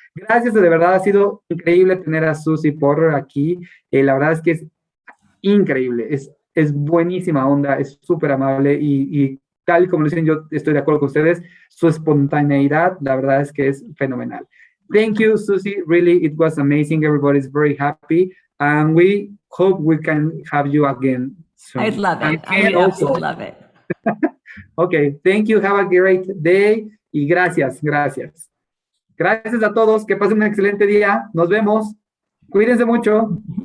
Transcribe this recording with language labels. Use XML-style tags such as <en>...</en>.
<es>Gracias, de verdad ha sido increíble tener a Susie Porter aquí. La verdad es que es increíble. Es buenísima onda, es súper amable y tal y como lo dicen, yo estoy de acuerdo con ustedes. Su espontaneidad, la verdad es que es fenomenal.</es> <en>Thank you, Susie. Really, it was amazing. Everybody's very happy. And we hope we can have you again soon. I'd love it. I would absolutely love it. Okay, thank you. Have a great day.</en> <es>Y gracias. Gracias a todos. Que pasen un excelente día. Nos vemos. Cuídense mucho.</es>